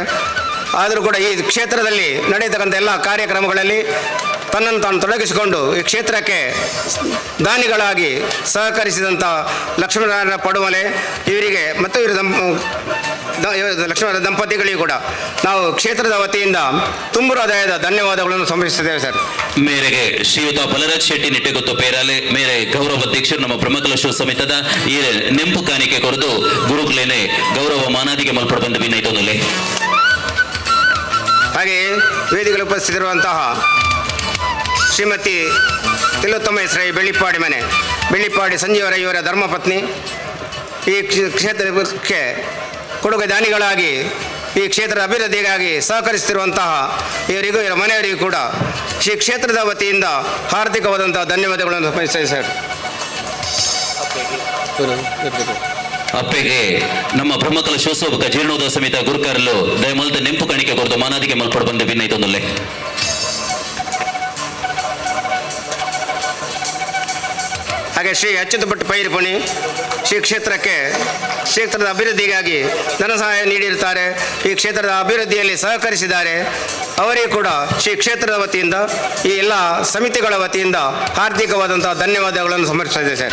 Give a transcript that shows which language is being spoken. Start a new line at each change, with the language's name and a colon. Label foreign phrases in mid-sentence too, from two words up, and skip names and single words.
Kannada: ಆದರೂ ಕೂಡ ಈ ಕ್ಷೇತ್ರದಲ್ಲಿ ನಡೆಯತಕ್ಕಂಥ ಎಲ್ಲ ಕಾರ್ಯಕ್ರಮಗಳಲ್ಲಿ ತನ್ನನ್ನು ತಾನು ತೊಡಗಿಸಿಕೊಂಡು ಈ ಕ್ಷೇತ್ರಕ್ಕೆ ದಾನಿಗಳಾಗಿ ಸಹಕರಿಸಿದಂಥ ಲಕ್ಷ್ಮೀನಾರಾಯಣ ಪಡುಮಲೆ ಇವರಿಗೆ ಮತ್ತು ಇವರ ಲಕ್ಷ್ಮೀನಾರಾಯಣ ದಂಪತಿಗಳಿಗೂ ಕೂಡ ನಾವು ಕ್ಷೇತ್ರದ ವತಿಯಿಂದ ತುಂಬು ಹೃದಯದ ಧನ್ಯವಾದಗಳನ್ನು ಸಮರ್ಪಿಸುತ್ತೇವೆ ಸರ್.
Tulu: ಮೇರೆಗೆ ಶ್ರೀಯುತ ಬಲರಾಜ್ ಶೆಟ್ಟಿ ನಿಟ್ಟೆಗುತ್ತು ಪೇರಾಲೆ ಮೇರೆ ಗೌರವ ಅಧ್ಯಕ್ಷರು ನಮ್ಮ ಬ್ರಹ್ಮಕಲಶೋತ್ಸವ ಸಮಿತದ ಈ ನೆಂಪು ಕಾಣಿಕೆ ಕೊರದು ಗುರುಕುಲೇನೆ ಗೌರವ ಮಾನಾದಿಗೆ ಮಲ್ಪಡು ಬಂದು ಭಿನ್ನೈತೊಂದಲೆ.
Kannada: ಹಾಗೆಯೇ ವೇದಿಕೆಯಲ್ಲಿ ಉಪಸ್ಥಿತಿರುವಂತಹ ಶ್ರೀಮತಿ ತಿಲೋತ್ತಮೇಶ್ವರಿ ಬೆಳ್ಳಿಪ್ಪಾಡಿ ಸಂಜೀವರಯ್ಯವರ ಧರ್ಮಪತ್ನಿ, ಈ ಕ್ಷೇತ್ರಕ್ಕೆ ಕೊಡುಗೆ ದಾನಿಗಳಾಗಿ ಈ ಕ್ಷೇತ್ರದ ಅಭಿವೃದ್ಧಿಗಾಗಿ ಸಹಕರಿಸುತ್ತಿರುವಂತಹ ಇವರಿಗೂ ಇವರ ಮನೆಯವರಿಗೂ ಕೂಡ ಈ ಕ್ಷೇತ್ರದ ವತಿಯಿಂದ ಹಾರ್ದಿಕವಾದಂತಹ ಧನ್ಯವಾದಗಳನ್ನು ಸಮರ್ಪಿಸ್ತೇವೆ ಸರ್.
Tulu: ಅಪ್ಪೆಗೆ ನಮ್ಮ ಬ್ರಹ್ಮಕಲಶೋತ್ಸವ ಜೀರ್ಣೋದ್ಧಾರ ಸಮಿತ ಗುರುಕರಲು ದಯಮಲ್ದ ನೆಂಪು ಕಾಣಿಕೆ ಕೊರದು ಮಾನಾದಿಗೆ ಮಲ್ಪಡು ಬಂದು ಭಿನ್ನೈತೊಂದಲೆ.
Kannada: ಹಾಗೆ ಶ್ರೀ ಅಚ್ಯುತ ಭಟ್ ಪೈರಿಪುಣಿ ಕ್ಷೇತ್ರದ ಅಭಿವೃದ್ಧಿಗಾಗಿ ಧನ ಸಹಾಯ ನೀಡಿರುತ್ತಾರೆ. ಈ ಕ್ಷೇತ್ರದ ಅಭಿವೃದ್ಧಿಯಲ್ಲಿ ಸಹಕರಿಸಿದ್ದಾರೆ. ಅವರಿಗೂ ಕೂಡ ಶ್ರೀ ಕ್ಷೇತ್ರದ ವತಿಯಿಂದ ಈ ಎಲ್ಲ ಸಮಿತಿಗಳ ವತಿಯಿಂದ ಹಾರ್ದಿಕವಾದಂತಹ ಧನ್ಯವಾದಗಳನ್ನು ಸಮರ್ಪಿಸಿದೆ ಸರ್.